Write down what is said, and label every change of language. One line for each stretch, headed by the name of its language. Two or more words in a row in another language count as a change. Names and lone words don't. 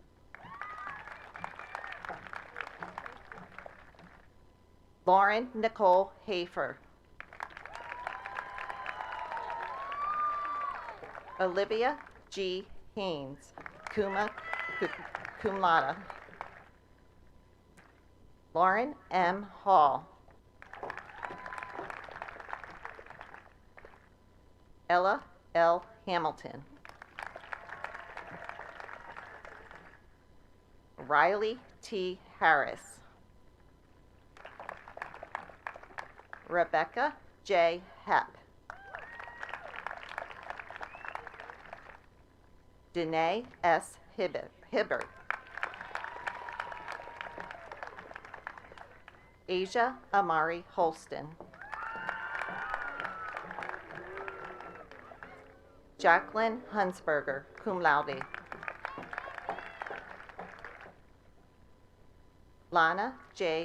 English: Lauren Nicole Hafer. Olivia G. Haynes,
Latin: cum laude.
English: Lauren M. Hall. Ella L. Hamilton. Riley T. Harris. Rebecca J. Hepp. Danae S. Hibbert. Asia Amari Holston. Jacqueline Hunsberger,
Latin: cum laude.
English: Lana J.